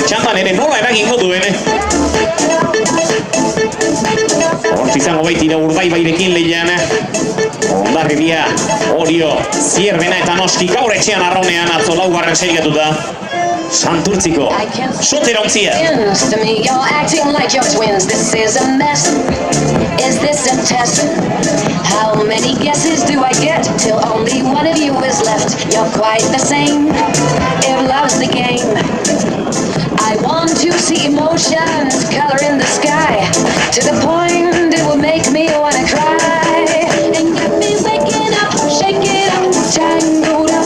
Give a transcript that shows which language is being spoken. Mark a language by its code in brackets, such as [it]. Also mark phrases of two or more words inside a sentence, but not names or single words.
[eu] txandan ere nola eragingo duen. Hortz izango baitira Urdaibairekin lehian. Ondarribia, Orio, Zierbena eta noski gaur etxean arraunean atzo 4. sailkatuta. Santurtziko, Sotera ontzia. [en] You're acting like you're twins. This is a mess. Is this a test? How many guesses do I get till only one of you is left? You're quite the same. If love's the game, I want to see emotions color in the sky to the point it will make me wanna cry and get me waking up, shake it up, tangled up.